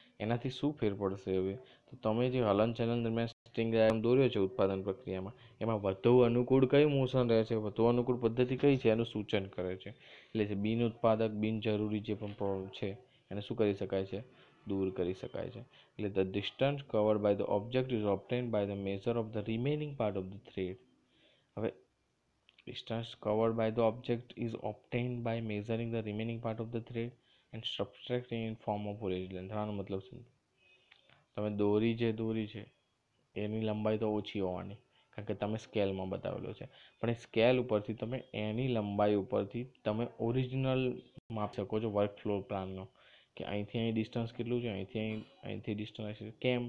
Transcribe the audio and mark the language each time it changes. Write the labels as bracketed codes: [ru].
[gu] એનાથી શું ફેર પડશે? હવે તો તમે જે હલનચલન દરમિયાન સ્ટ્રિંગ ડાયાગ્રામ દોર્યો છે ઉત્પાદન પ્રક્રિયામાં, એમાં વધુ અનુકૂળ કઈ મોશન રહે છે, વધુ અનુકૂળ પદ્ધતિ કઈ છે એનું સૂચન કરે છે. એટલે બિન ઉત્પાદક, બિનજરૂરી જે પણ પ્રોબ્લેમ છે એને શું કરી શકાય છે? દૂર કરી શકાય છે. [en] એટલે the distance covered by the object is obtained by the measure of the remaining part of the thread. હવે distance covered by the object is obtained by measuring the remaining part of the thread and subtracting in form of origin length. [gu] આનો મતલબ શું? તમે દોરી છે એની લંબાઈ તો ઓછી હોવાની, કારણ કે તમે સ્કેલમાં બતાવેલો છે, પણ એ સ્કેલ ઉપરથી તમે એની લંબાઈ ઉપરથી તમે ઓરિજિનલ માપ શકો છો વર્ક ફ્લોર પ્લાનનો, કે અહીંથી અહીં ડિસ્ટન્સ કેટલું છે, અહીંથી ડિસ્ટન્સ કેમ?